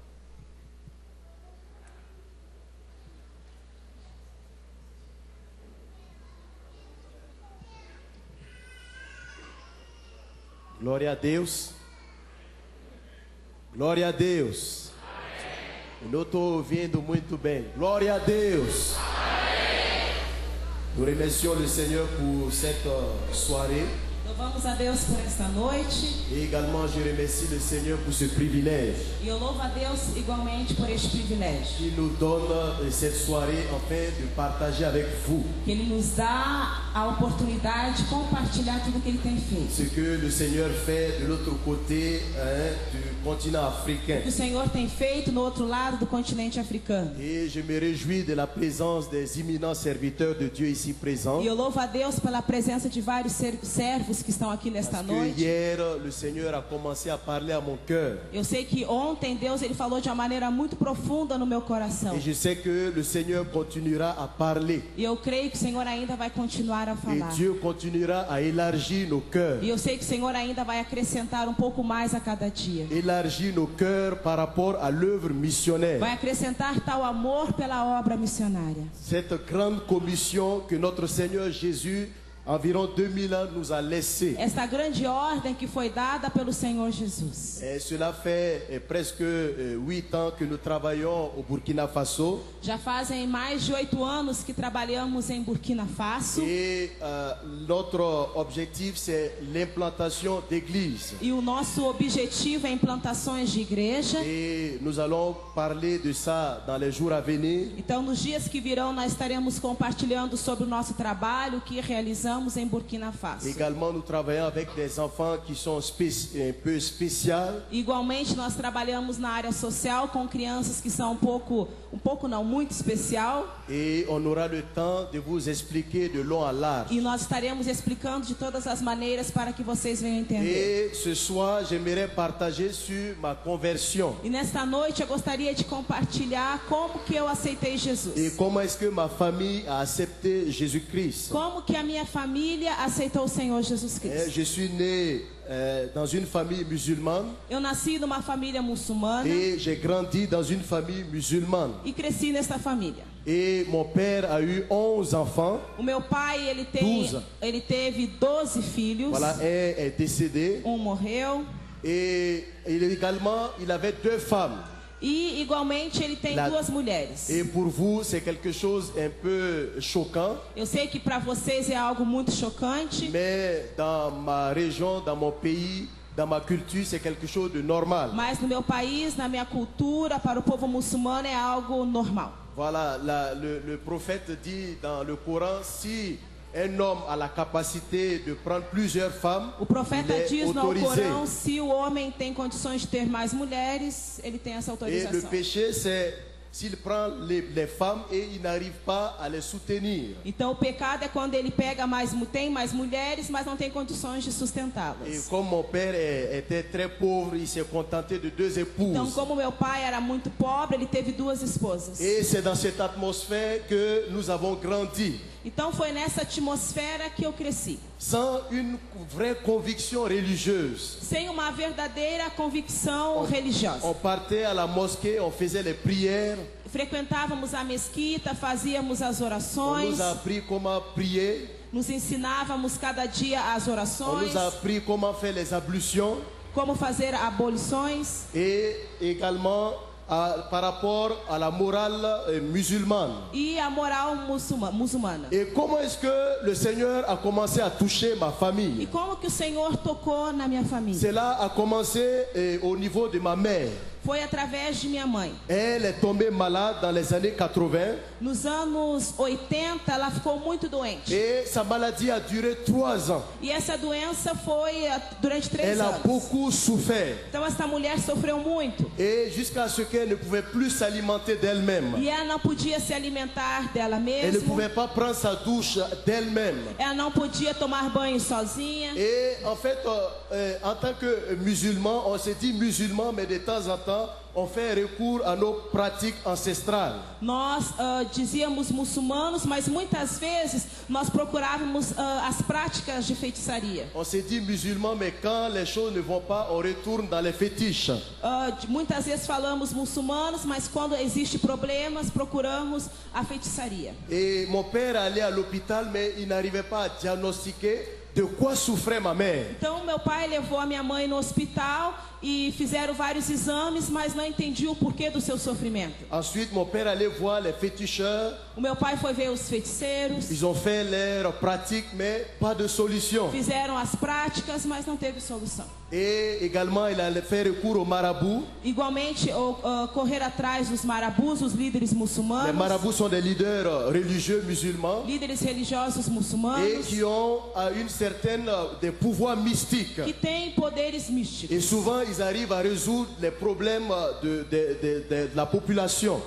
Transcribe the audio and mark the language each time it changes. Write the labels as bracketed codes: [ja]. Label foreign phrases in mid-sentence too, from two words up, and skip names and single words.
[pt] Glória a Deus. Glória a Deus. Eu não estou ouvindo muito bem. Glória a Deus. [fr] Nous remercions le Seigneur pour cette soirée. [pt] Louvamos a Deus por esta noite [fr] Et également, je remercie le Seigneur pour ce privilège [pt] e eu louvo a Deus igualmente por este privilégio [fr] qui nous donne cette soirée afin de partager avec vous [pt] que Ele nos dá a oportunidade de compartilhar tudo que Ele tem feito. [fr] ce que le Seigneur fait de l'autre côté du continent africain. [pt] O que o Senhor tem feito no outro lado do continente africano. [fr] Et je me réjouis de la présence des imminents serviteurs de Dieu ici présents. [pt] E eu louvo a Deus pela presença de vários servos que estão aqui nesta [fr] Parce que [pt] noite. [fr] hier, le Seigneur a commencé à parler à mon cœur. [pt] Eu sei que ontem Deus ele falou de uma maneira muito profunda no meu coração. [fr] Et je sais que le Seigneur continuera à parler. [pt] E eu creio que o Senhor ainda vai continuar a [fr] Et [pt] falar. [fr] Dieu continuera à élargir nos cœurs. [pt] E eu sei que o Senhor ainda vai acrescentar um pouco mais a cada dia. [fr] Élargir nos cœurs par rapport à l'œuvre missionnaire. [pt] Vai acrescentar tal amor pela obra missionária. [fr] Cette grande commission que notre Seigneur Jésus, environ 2000 ans, nous a laissée. [pt] Esta grande ordem que foi dada pelo Senhor Jesus. [fr] Et cela fait presque 8 ans que nous travaillons au Burkina Faso. [pt] Já fazem mais de 8 anos que trabalhamos em Burkina Faso. [fr] Et notre objectif, c'est l'implantation d'églises. [pt] E o nosso objetivo é implantações de igreja. [fr] Et nous allons parler de ça dans les jours à venir. [pt] Então, nos dias que virão, nós estaremos compartilhando sobre o nosso trabalho que realizamos em Burkina Faso. [fr] Également, nous travaillons avec des enfants qui sont un peu spéciaux. [pt] Igualmente, nós trabalhamos na área social com crianças que são muito especial. [fr] Et on aura le temps de vous expliquer de long à large. [pt] E nós estaremos explicando de todas as maneiras para que vocês venham entender. [fr] Et ce soir, j'aimerais partager sur ma conversion. [pt] E nesta noite eu gostaria de compartilhar como que eu aceitei Jesus. [fr] Et comment est-ce que ma famille a accepté Jésus-Christ. [pt] Como que a minha família aceitou o Senhor Jesus Cristo. [fr] Je suis né dans une famille musulmane. [pt] Eu nasci numa família muçulmana. [fr] Et j'ai grandi dans une famille musulmane. [pt] E cresci nesta família. [fr] Et mon père a eu 11 enfants. [pt] O meu pai, ele teve 12 filhos. [fr] Voilà, un est décédé. [pt] Um morreu. [fr] Et également, il avait 2 femmes. [pt] E igualmente ele tem 2 mulheres. [fr] Et pour vous, c'est quelque chose un peu choquant. [pt] Eu sei que para vocês é algo muito chocante. [fr] Mais dans ma région, dans mon pays, dans ma culture, c'est quelque chose de normal. [pt] Mas no meu país, na minha cultura, para o povo muçulmano é algo normal. [fr] Voilà, le prophète dit dans le Coran, si un homme a la capacité de prendre plusieurs femmes, [pt] o profeta diz no [fr] autorisé. [pt] Corão, se o homem tem condições de ter mais mulheres, ele tem essa autorização. [fr] Et le péché, c'est s'il prend les femmes et il n'arrive pas à les soutenir. [pt] Então o pecado é quando ele tem mais mulheres, mas não tem condições de [fr] Et [pt] sustentá-las. [fr] comme mon père était très pauvre, il s'est contenté de 2 épouses. [pt] Então, como meu pai era muito pobre, ele teve 2 esposas. [fr] Et c'est dans cette atmosphère que nous avons grandi. [pt] Então foi nessa atmosfera que eu cresci. [fr] Sans une vraie conviction religieuse. [pt] Sem uma verdadeira convicção religiosa. [fr] On partait à la mosquée, on faisait les prières. [pt] Frequentávamos a mesquita, fazíamos as [fr] On [pt] orações. [fr] nous a appris comment prier. [pt] Nos ensinávamos cada dia as [fr] On [pt] orações. [fr] nous a appris comment faire les ablutions. [pt] Como fazer abolições. [fr] Et également par rapport à la morale musulmane. [pt] E a moral muçulmana. [fr] Et comment est-ce que le Seigneur a commencé à toucher ma [pt] E [fr] famille? [pt] como que o Senhor tocou na minha família? [fr] Cela a commencé au niveau de ma mère. [pt] foi através de minha mãe. [fr] Elle est tombée malade dans les années 80 [pt] Nos anos 80, ela ficou muito doente. [fr] et sa maladie a duré 3 ans. [pt] E essa doença foi durante 3 [fr] Elle a [pt] anos. [fr] beaucoup souffert [pt] Então essa mulher sofreu muito. [fr] et jusqu'à ce qu'elle ne pouvait plus s'alimenter d'elle-même. [pt] E ela não podia se alimentar dela [fr] Elle ne [pt] mesma. [fr] pouvait pas prendre sa douche d'elle-même. [pt] Ela não podia tomar banho sozinha. [fr] Et en fait, en tant que musulman, on se dit musulman, mais de temps en temps, on fait recours à nos pratiques ancestrales. [pt] Nós dizíamos muçulmanos, mas muitas vezes nós procurávamos as práticas de feitiçaria. [fr] On se dit musulman, mais quand les choses ne vont pas, on retourne dans les fétiches. [pt] Muitas vezes falamos muçulmanos, mas quando existe problemas, procuramos a feitiçaria. [fr] Et mon père allait à l'hôpital, mais il n'arrivait pas à diagnostiquer de quoi souffrait ma mère. [pt] Então meu pai levou a minha mãe no hospital e fizeram vários exames, mas não entendia o porquê do seu sofrimento. [fr] Ensuite, mon père allait voir les féticheurs. [pt] O meu pai foi ver os feiticeiros, [fr] Ils ont fait leurs pratiques, mais pas de solution. [pt] fizeram as práticas, mas não teve solução. [fr] Et également, il allait faire recours aux marabouts. [pt] Igualmente, correr atrás dos marabus, os líderes [fr] Les [pt] muçulmanos, [fr] marabouts sont des leaders religieux musulmans [pt] líderes religiosos [fr] et [pt] muçulmanos, [fr] qui ont une certaine des pouvoirs mystiques. [pt] que têm poderes místicos. [fr] Et souvent, ils arrivent à résoudre les problèmes de la population.